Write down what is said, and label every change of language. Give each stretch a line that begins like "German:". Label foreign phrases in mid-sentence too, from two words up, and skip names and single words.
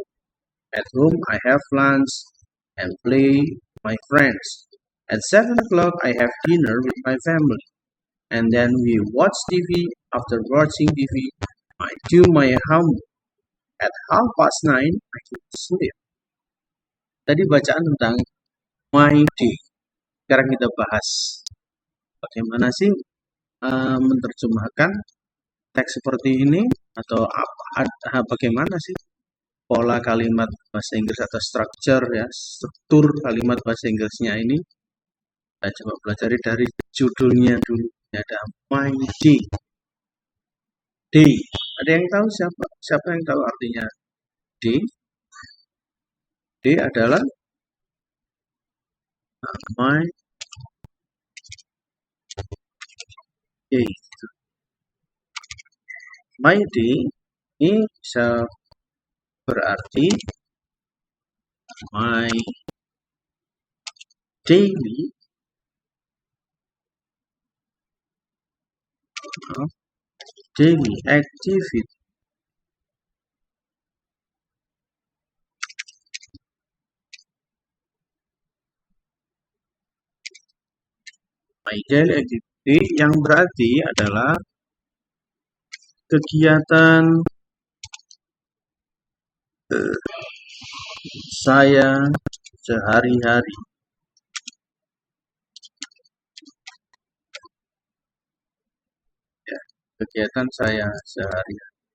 English: At home, I have lunch and play with my friends. At 7 o'clock, I have dinner with my family. And then we watch TV. After watching TV, I do my homework. At 9:30, I go to sleep.
Indonesian: Tadi bacaan tentang
English: my day.
Indonesian: Sekarang kita bahas bagaimana sih menerjemahkan teks seperti ini atau bagaimana sih pola kalimat bahasa Inggris atau structure ya, struktur kalimat bahasa Inggrisnya ini. Kita coba pelajari dari judulnya dulu.
English: Ada my day. Day.
Indonesian: Ada yang tahu siapa? Siapa yang tahu artinya day?
English: Day adalah my yaitu my day
Indonesian: ini bisa berarti
English: my daily daily activity. My daily activity
Indonesian: yang berarti adalah kegiatan saya sehari-hari. Ya, kegiatan saya sehari-hari.